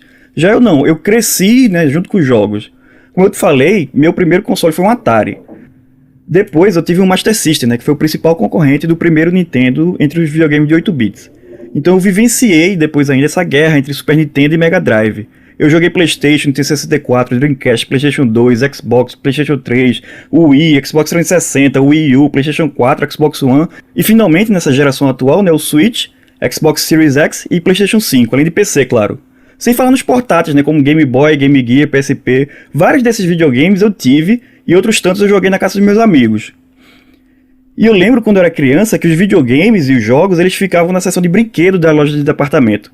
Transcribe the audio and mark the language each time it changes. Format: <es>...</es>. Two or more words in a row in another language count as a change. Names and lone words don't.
<pt>Já eu não, eu cresci, né, junto com os jogos. Como eu te falei, meu primeiro console foi um Atari. Depois eu tive um Master System, né, que foi o principal concorrente do primeiro Nintendo entre os videogames de 8 bits. Então eu vivenciei depois ainda essa guerra entre Super Nintendo e Mega Drive. Eu joguei PlayStation, Nintendo 64, Dreamcast, PlayStation 2, Xbox, PlayStation 3, Wii, Xbox 360, Wii U, PlayStation 4, Xbox One e finalmente nessa geração atual, né, o Switch, Xbox Series X e PlayStation 5, além de PC, claro. Sem falar nos portáteis, né, como Game Boy, Game Gear, PSP. Vários desses videogames eu tive e outros tantos eu joguei na casa dos meus amigos. E eu lembro quando eu era criança que os videogames e os jogos eles ficavam na seção de brinquedo da loja de departamento.</pt>